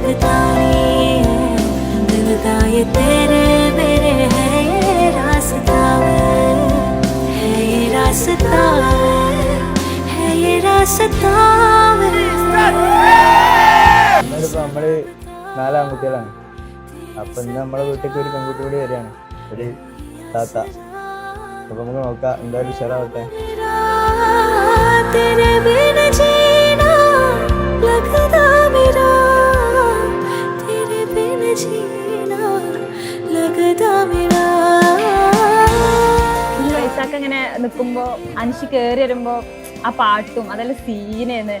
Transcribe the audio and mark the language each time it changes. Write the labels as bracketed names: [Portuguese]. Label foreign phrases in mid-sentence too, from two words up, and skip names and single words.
[Hindi] तारी दिल का ये तेरे मेरे है ये रास्ता है ये रास्ता है ये रास्ता. [Malayalam] നമ്മള് 4 ആൺകുട്ടികളാണ്. അപ്പൊ ഇന്ന് നമ്മളെ വീട്ടിലേക്ക് ഒരു പെൺകുട്ടി കൂടി വരികയാണ്, ഒരു താത്ത. അപ്പൊ നമുക്ക് നോക്കാം, എന്തായാലും ഉഷാറാവട്ടെ. റൈസാക്ക് ഇങ്ങനെ നിൽക്കുമ്പോ അൻഷി കയറി വരുമ്പോ ആ പാട്ടും അതെല്ലാം സീനായിരുന്നു.